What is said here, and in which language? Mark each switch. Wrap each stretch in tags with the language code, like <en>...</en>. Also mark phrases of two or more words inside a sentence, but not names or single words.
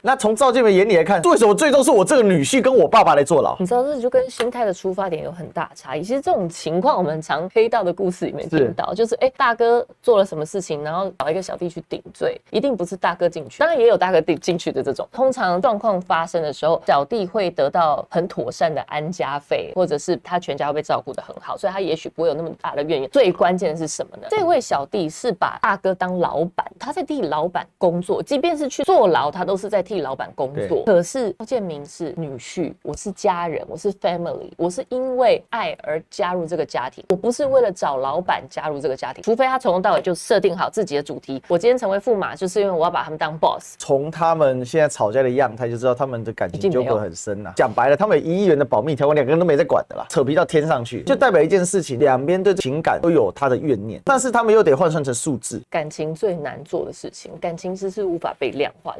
<zh>那從趙建明眼裡來看，為什麼最終是我這個女婿跟我爸爸來坐牢？你知道這就跟心態的出發點有很大差異。其實這種情況我們常黑道的故事裡面聽到，就是大哥做了什麼事情，然後找一個小弟去頂罪，一定不是大哥進去，當然也有大哥進去的這種。通常常狀況發生的時候，小弟會得到很妥善的安家費，或者是他全家會被照顧得很好，所以他也許不会有那麼大的怨言。最關鍵的是什麼呢？這位小弟是把大哥當老闆，他在替老闆工作，即便是去坐牢，他都是在替老闆工作。可是赵建明是女婿，我是家人，我是 family，我是因為愛而加入這個家庭，我不是為了找老闆加入這個家庭，除非他從頭到尾就設定好自己的主題。我今天成為駙馬，就是因為我要把他們當 boss。從他們現在吵架的樣態就知道他們的感情糾葛很深吶。講白了，他們有1億元的保密條款，2個人都沒在管的啦，扯皮到天上去，就代表一件事情，两邊对情感都有他的怨念，但是他們又得換算成數字。感情最難做的事情，感情是無法被量化。</zh>